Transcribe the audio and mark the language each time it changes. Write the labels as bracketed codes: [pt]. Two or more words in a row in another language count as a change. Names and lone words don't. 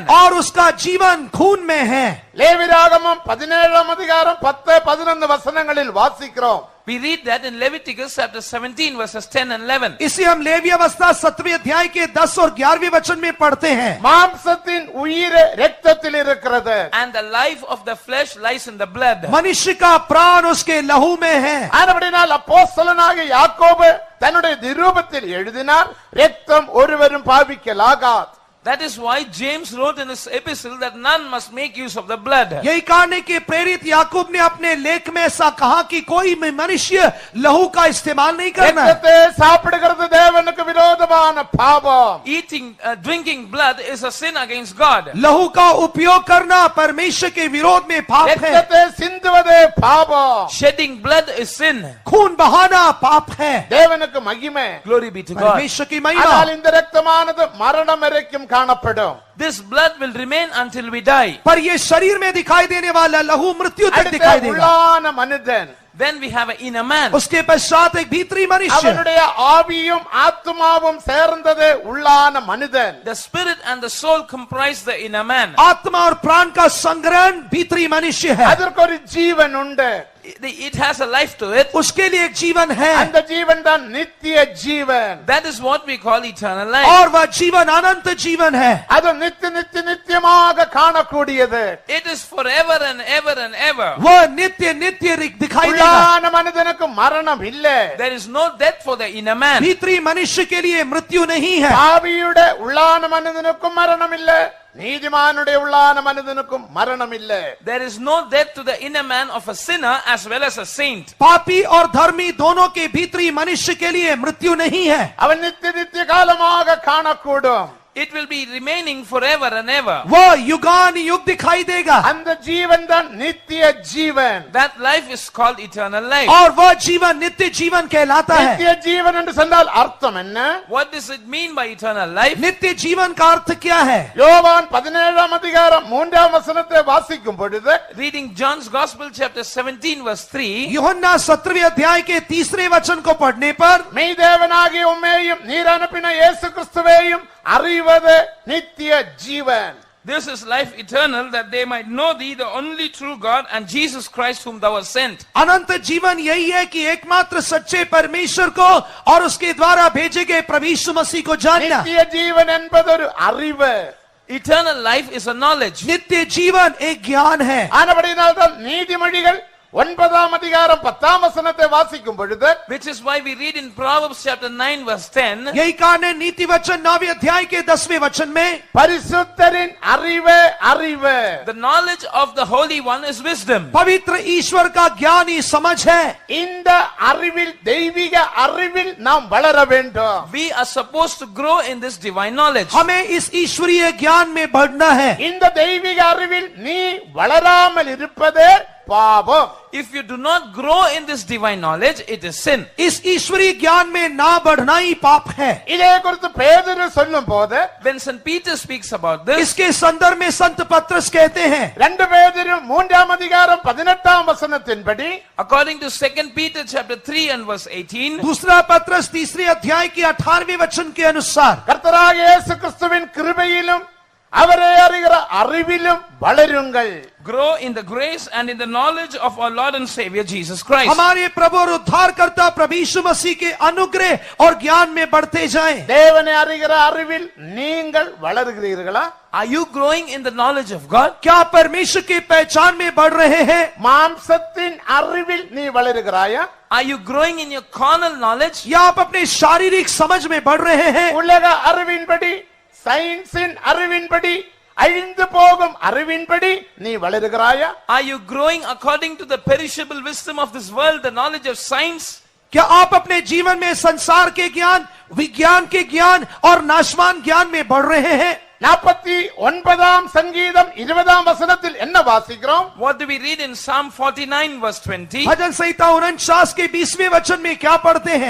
[hi] और उसका जीवन खून में है. [ta] லேவியராகமம் 17 அதிகாரம் 10 11 வசனங்களில் வாசிக்கிறோம். [en] We read that in Leviticus chapter 17 verses 10 and 11. [hi] इसे हम लेवी अवस्था 7वें अध्याय के 10 और 11वें वचन में पढ़ते हैं. [ta] மாம்சத்தின் உயிர் இரத்தத்தில் இருக்கிறது. [en] And the life of the flesh lies in the blood. [hi] मनुष्य का प्राण उसके लहू में है. [ta] ஆனபடியால் அப்போஸ்தலனாகிய யாக்கோபு தன்னுடைய நிருபத்தில் எழுதினார், இரத்தம் ஒருவரும் பாவிக்கலாகாது. [en] That is why James wrote in his epistle that none must make use of the blood. [hi] यही कारण है कि प्रेरित याकूब ने अपने लेख में ऐसा कहा कि कोई मनुष्य लहू का इस्तेमाल नहीं करना है. [ta] இரத்தத்தை சாப்பிடுகிறது தேவனுக்கு விரோதமான பாவம். [en] Eating, drinking blood is a sin against God. [hi] लहू का उपयोग करना परमेश्वर के विरोध में पाप है. [ta] இரத்தத்தை சிந்துவதே பாவம். [en] Shedding blood is sin. [hi] खून बहाना पाप है. [ta] தேவனுக்கு மகிமை. [en] Glory be to God. [hi] परमेश्वर की महिमा. [ta] ஆனால் இந்த இரத்தமானது மரணம் வரைக்கும் காணப்படும். [en] This blood will remain until we die. [hi] पर ये शरीर में दिखाई देने वाला लहू मृत्यु तक [ta] அடுத்த [hi] दिखाई देगा. [ta] உள்ளான மனிதன், [en] Then we have an inner man. [hi] उसके पश्चात एक भीतरी मनुष्य. [ta] அவனுடைய ஆவியும் ஆத்மாவும் சேர்ந்ததே உள்ளான மனிதன். [en] The spirit and the soul comprise the inner man. [hi] आत्मा और प्राण का संग्रहण भीतरी मनुष्य है. [ta] அதற்கு ஒரு ஜீவன் உண்டு. [en] It has a life to it. [hi] उसके लिए एक जीवन है. [ta] அந்த ஜீவன் தான் நித்திய ஜீவன். [en] That is what we call eternal life. [hi] और वह जीवन अनंत जीवन है. [ta] அது நித்தியமாக காணக்கூடியது. [en] It is forever and ever and ever. [hi] वह नित्य नित्य दिखाई देगा. [ta] உள்ளான மனிதனுக்கு மரணம் இல்லை. [en] There is no death for the inner man. [hi] भीतरी मनुष्य के लिए मृत्यु नहीं है. [ta] பாவியுடைய உள்ளான மனிதனுக்கும் மரணம் இல்லை. நீதிமானுடைய உள்ளான மனிதனுக்கும் மரணம் இல்லை. [en] There is no death to the inner man of a sinner as well as a saint. [hi] पापी और धर्मी दोनों के भीतरी मनुष्य के लिए मृत्यु नहीं है. [ta] அவன் நித்திய காலமாக காணக்கூடும். [en] It will be remaining forever and ever. [hi] वह युगान युग दिखाई देगा. [ta] அந்த ஜீவன் தான் நித்திய ஜீவன். [en] That life is called eternal life. [hi] और वह जीवन नित्य जीवन कहलाता है. [ta] நித்திய ஜீவன் என்று சொன்னால் அர்த்தம் என்ன? [en] What does it mean by eternal life? [hi] नित्य जीवन का अर्थ क्या है? [ta] யோவான் 17 அதிகாரம் 3 வசனத்தை வாசிக்கும் பொழுது, [en] Reading John's Gospel chapter 17 verse 3. [hi] यूहन्ना 17वें अध्याय के 3 वचन को पढ़ने पर [ta] மெய் தேவனாகிய உம்மையும் நீர் அனுப்பின இயேசு கிறிஸ்துவையும் அறிவது நித்திய ஜீவன். [en] This is life eternal, that they might know thee, the only true God, and Jesus Christ whom thou hast sent. [hi] अनंत जीवन यही है कि एकमात्र सच्चे परमेश्वर को और उसके द्वारा भेजे गए प्रभु यीशु मसीह को जानना. [ta] நித்திய ஜீவன் என்பது ஒரு அறிவு. [en] Eternal life is a knowledge. [hi] नित्य जीवन एक ज्ञान है. [ta] ஆனபடியினால்தான் நீதிமொழிகள் 9 அதிகாரம் 10 வசனத்தை வாசிக்கும் பொழுது, [en] Which is why we read in Proverbs chapter 9 verse 10. [hi] यही कारण है नीति वचन 9वें अध्याय के 10वें वचन में [ta] பரிசுத்தரின் அறிவே அறிவு. [en] The knowledge of the Holy One is wisdom. [hi] पवित्र ईश्वर का ज्ञान ही समझ है. [ta] இந்த அறிவில் தெய்வீக அறிவில் நாம் வளர வேண்டும். [en] We are supposed to grow in this divine knowledge. [hi] हमें इस ईश्वरीय ज्ञान में बढ़ना है. [ta] இந்த தெய்வீக அறிவில் நீ வளராமல் இருப்பதே பாவம். [en] If you do not grow in this divine knowledge, it is sin. [hi] इस ईश्वरीय ज्ञान में ना बढ़ना ही पाप है. [ta] இதை குறித்து பேதுரு சொல்லும் போது, [en] When St. Peter speaks about this, [hi] इसके संदर्भ में संत पत्रस कहते हैं [ta] 2 பேதுரு 3 அதிகாரம் 18 வசனத்தின்படி, [en] according to 2 Peter chapter 3 and verse 18, [hi] दूसरा पत्रस 3 अध्याय की 18वें वचन के अनुसार [ta] கர்த்தராகிய இயேசு கிறிஸ்துவின் கிருபையிலும் அவரை அறிகிற அறிவிலும் வளருங்கள். [en] Grow in the grace and in the knowledge of our Lord and Savior Jesus Christ. [hi] हमारे प्रभु और उद्धारकर्ता प्रभु यीशु मसीह के अनुग्रह और ज्ञान में बढ़ते जाएं. [ta] தேவனை அறிகிற அறிவில் நீங்கள் வளருகிறீர்களா? [en] Are you growing in the knowledge of God? [hi] क्या परमेश्वर की पहचान में बढ़ रहे हैं? [ta] மாம்சத்தின் அறிவில் நீ வளருகிறாயா? [en] Are you growing in your carnal knowledge? [hi] या आप अपने शारीरिक समझ में बढ़ रहे हैं? [ta] உலக அறிவின்படி, சயின்ஸின் அறிவின்படி, அழிந்து போகும் அறிவின்படி நீ வளருகிறாயா? [en] Are you growing according to the perishable wisdom of this world, the knowledge of science? [hi] क्या आप अपने जीवन में संसार के ज्ञान, विज्ञान के ज्ञान और नाशवान ज्ञान में बढ़ रहे हैं? [ta] 49ஆம் சங்கீதம் 20ஆம் வசனத்தில் என்ன வாசிக்கிறோம்? [en] What do we read in Psalm 49 verse 20? [hi] भजन संहिता 49 के 20वें वचन में क्या पढ़ते हैं?